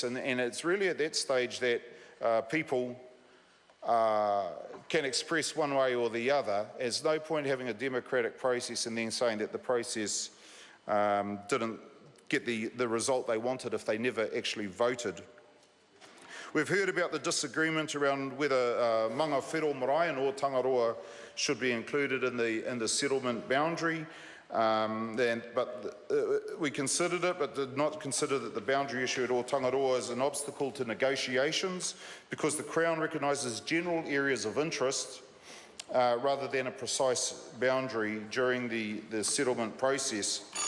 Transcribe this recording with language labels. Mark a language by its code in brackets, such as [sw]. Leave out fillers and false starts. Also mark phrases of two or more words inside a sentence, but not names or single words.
[en] And it's really at that stage that people can express one way or the other. There's no point having a democratic process and then saying that the process didn't get the result they wanted if they never actually voted. We've heard about the disagreement around whether manga whero marae and o Tangaroa should be included in the settlement boundary. We considered it, but did not consider that the boundary issue at o Tangaroa is an obstacle to negotiations, because the Crown recognises general areas of interest rather than a precise boundary during the settlement process.